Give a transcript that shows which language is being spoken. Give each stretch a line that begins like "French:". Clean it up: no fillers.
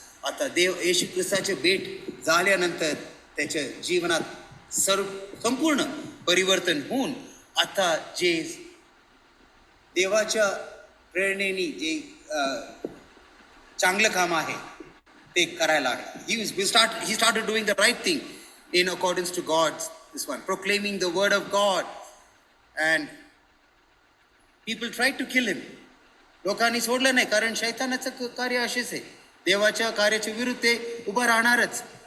Marathi: आता देव येशू ख्रिस्ताचे भेट झाल्यानंतर त्याच्या जीवनात संपूर्ण परिवर्तन होऊन आता जे देवाच्या प्रेरणेने जे चांगलं काम आहे ते करायला लागला.
English: He started doing the right thing in accordance to God's this one, proclaiming the word of God. And people tried to kill him.
Marathi: लोकांनी सोडलं नाही, कारण शैतानाचं कार्य असेच आहे. देवाच्या कार्याच्या विरुद्ध ते उभं राहणारच.